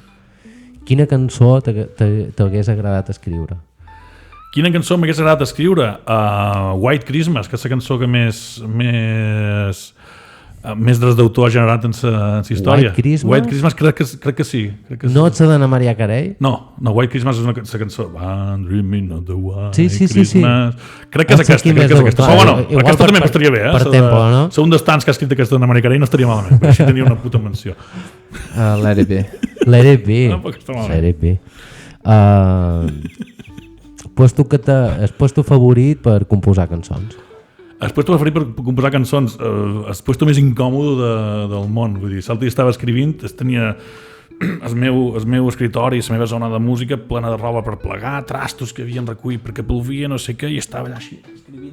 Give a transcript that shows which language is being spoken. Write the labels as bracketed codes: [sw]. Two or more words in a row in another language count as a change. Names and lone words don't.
[ca] Quina cançó t'hagués agradat escriure? Quina cançó m'hagués agradat escriure? White Christmas, que és la cançó que més drets d'autor ha generat en la història. White Christmas? Crec que sí. No ets d'Anna Maria Carey? No, White Christmas és una cançó. [en] One dreaming of the white Christmas. [ca] Sí. Crec que és aquesta. Però bueno, aquesta també m'estaria bé. Per tempo, no? Ser un dels tants que ha escrit aquesta Anna Maria Carey no estaria malament, però així tenia una puta menció. [en] Let it be. Let it be. Let it be. [ca] Puesto favorit per composar cançons? el puesto preferit per composar cançons, el puesto més incòmode del món. Vull dir, l'altre dia estava escrivint, tenia el meu escritori, la meva zona de música plena de roba per plegar, trastos que havien recollit perquè plovia, no sé què, i estava allà així escrivint.